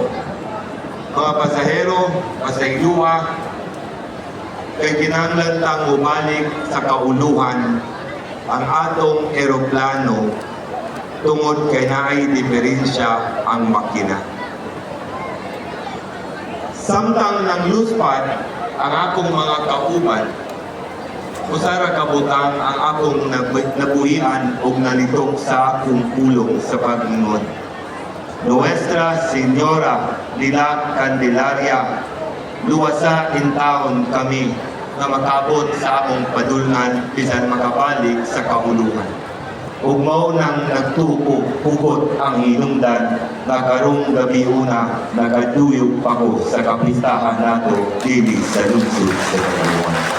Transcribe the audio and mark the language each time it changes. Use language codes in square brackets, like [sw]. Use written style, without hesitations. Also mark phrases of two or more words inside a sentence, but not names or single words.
[ceb] Mga pasahero, pasayluwa, kay kinahanglan tang mubalik sa kauluhan ang atong eroplano tungod kay naay diferensya ang makina. Samtang nang luspad ang akong mga kauban, usara kabutang ang akong nabuhian o nalitok sa akong pulong sa pag-ingon. Nuestra Señora de la Candelaria, luwasa in taon kami na makabot sa among padulngan bisan makabalik sa kauluhan. Ug mao nang nagtuko-hugot ang hinungdan na karong gabi una nagaduyog pa ko sa kapistahan nato dili sa lungsod sa kauluhan.